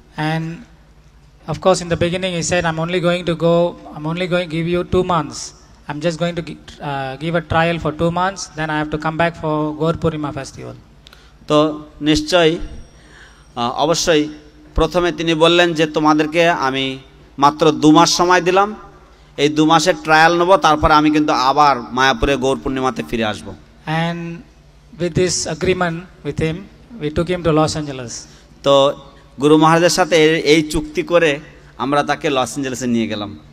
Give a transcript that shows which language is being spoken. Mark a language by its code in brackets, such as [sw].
[en] And of course, in the beginning he said, I'm only going to give you 2 months. I'm just going to give a trial for 2 months, then I have to come back for Gaur Purnima festival. [bn] তো নিশ্চয়ই অবশ্যই প্রথমে তিনি বললেন যে তোমাদেরকে আমি মাত্র 2 মাস সময় দিলাম, এই 2 মাসের ট্রায়াল নেব, তারপর আমি কিন্তু আবার মায়াপুরে গৌর পূর্ণিমাতে ফিরে আসব। [en] And with this agreement with him, we took him to Los Angeles. [bn] তো গুরু মহারাজের সাথে এই চুক্তি করে আমরা তাকে লস অ্যাঞ্জেলেসে নিয়ে গেলাম।